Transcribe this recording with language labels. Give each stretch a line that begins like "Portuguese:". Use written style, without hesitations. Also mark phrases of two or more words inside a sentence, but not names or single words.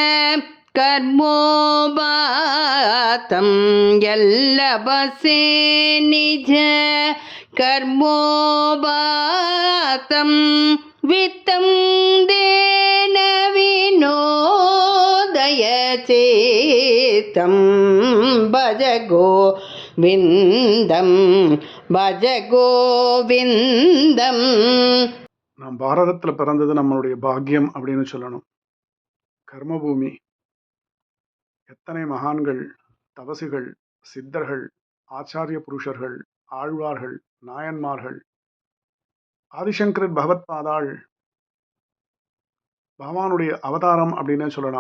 Sanskrit: कर्मोबातं यल्लभसे निज कर्मोबातं वित्तं देन विनोदयचेतं भज गोविन्दं भज गोविन्दம்.
Tamil: நாம் பாரதத்தில் பிறந்தது நம்மளுடைய பாக்கியம் அப்படின்னு சொல்லணும். கர்மபூமி. எத்தனை மகான்கள், தபசிகள், சித்தர்கள், ஆச்சாரிய புருஷர்கள், ஆழ்வார்கள், நாயன்மார்கள், ஆதிசங்கரர் பகவத் பாதாள் பகவானுடைய அவதாரம் அப்படின்னு சொல்லலாம்.